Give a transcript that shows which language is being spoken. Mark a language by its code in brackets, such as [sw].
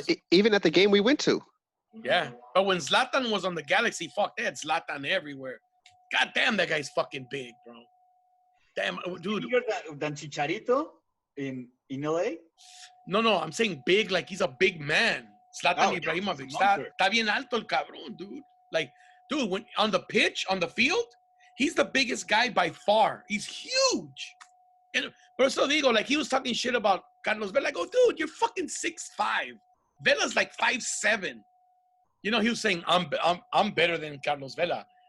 [en] even at the game we went to. Yeah, but when Zlatan was on the Galaxy, fuck, they had Zlatan everywhere. God damn, that guy's fucking big, bro. Damn, dude. Bigger than Chicharito in LA? No, I'm saying big, like he's a big man. Zlatan Ibrahimovic. [es] Está bien alto el cabrón, dude. [en] Like, dude, when on the pitch, on the field, he's the biggest guy by far. He's huge. But so digo, like he was talking shit about Carlos Vela. I go, dude, you're fucking 6'5". Vela's like 5'7". He was saying I'm better than Carlos Vela.